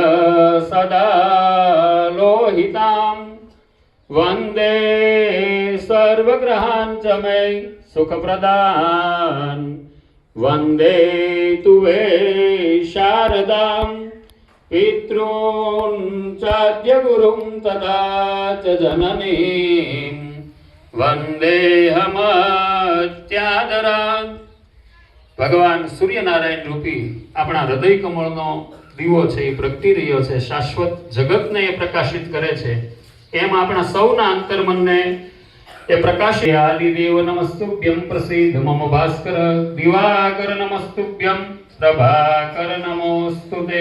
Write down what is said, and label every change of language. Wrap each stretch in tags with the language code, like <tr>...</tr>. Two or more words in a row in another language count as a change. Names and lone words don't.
<sa>सदा लोहितां वंदे सर्वग्रहान् च मे सुखप्रदान् वंदे तुवे शारदां पितॄन् चाद्य गुरुं तथा च जननीं वंदेहमत्यादरान्।</sa> <gu>ભગવાન સૂર્યનારાયણ રૂપી અપના હૃદય કમળનો દીવો છે એ પ્રગટી રહ્યો છે, શાશ્વત જગતને એ પ્રકાશિત કરે છે, એમ આપણા સૌના અંતર્મનને એ પ્રકાશિત.</gu> <sa>આદિદેવ નમસ્તુભ્યમ પ્રસિદ્ધ મમ ભાસ્કર દિવાકર નમસ્તુભ્યમ પ્રભાકર નમોસ્તુતે.</sa>